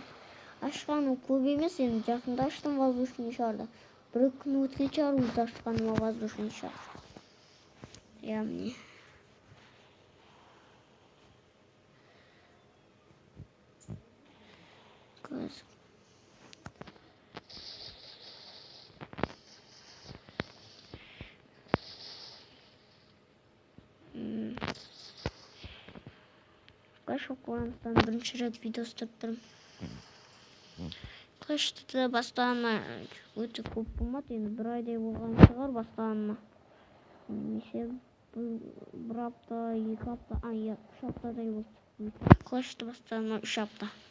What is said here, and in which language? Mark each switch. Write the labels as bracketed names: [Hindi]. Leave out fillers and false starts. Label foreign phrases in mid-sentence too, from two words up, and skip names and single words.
[Kazakh] Ашқаным көп емес, енді жақында аштым [Russian] воздушный шарды. [Kazakh] 1 күн өткен шығар өзі ашқаныма [Russian] воздушный шар. [Kazakh] Міне. Көз. Clash of Clans'тан бірінші рет видео ұстап тұрмын. Clash'ты бастағанына өте көп болмады. Енді 1 айдай болған шығар бастағанына. Немесе 1 апта, 2 апта, 3 аптадай болды. Clash'ты бастағанына 3 апта.